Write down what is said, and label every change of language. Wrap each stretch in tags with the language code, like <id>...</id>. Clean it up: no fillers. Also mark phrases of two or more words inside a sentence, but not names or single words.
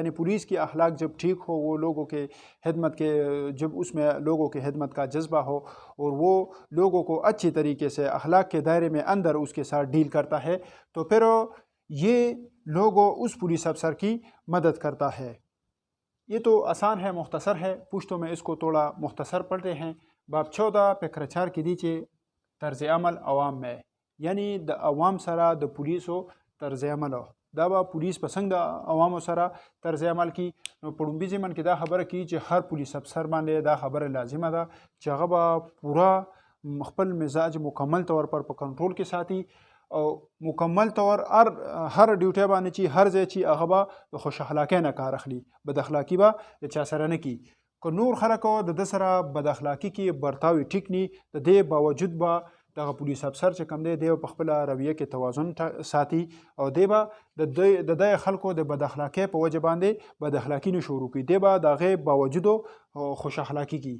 <ur>یعنی پولیس کی اخلاق جب ٹھیک ہو، وہ لوگوں کے خدمت کے جب اس میں لوگوں کے خدمت کا جذبہ ہو اور وہ لوگوں کو اچھی طریقے سے اخلاق کے دائرے میں اندر اس کے ساتھ ڈیل کرتا ہے، تو پھر یہ لوگوں اس پولیس افسر کی مدد کرتا ہے۔ یہ تو آسان ہے، مختصر ہے، پشتوں میں اس کو تھوڑا مختصر پڑھتے ہیں۔</ur> <ps>باب 14 فقرہ 4 کی دیچے طرز عمل</ps> <ur>عوام میں، یعنی</ur> <ps>د عوام سرا د پولیسو طرز عمل دا با پولیس پسند عوام سرا طرز عمل کی پڑھنبی ضمن کی دا خبر کی کہ ہر پولیس افسر باندې دا خبر لازمه ده چې هغه به پورا خپل مزاج</ps> <ur>مکمل طور پر</ur> <ps>په کنټرول کې ساتي او مکمل طور هر ډیوټي باندې چې هر ځای چې هغه به خوش اخلاقی نه کار اخلي، بد اخلاقی به چا سره نه کی، که نور خلکو د سره بد اخلاقی کې برتاوی ټیک نی، د دې باوجود به دغه پولیس افسر چې کوم دی په خپل رویه کې توازن ساتي او دی به د دې خلکو د بد اخلاقی په وجه باندې بد اخلاقی نه شروع کوي، دی به د هغې باوجود خوش اخلاقی کی۔</ps>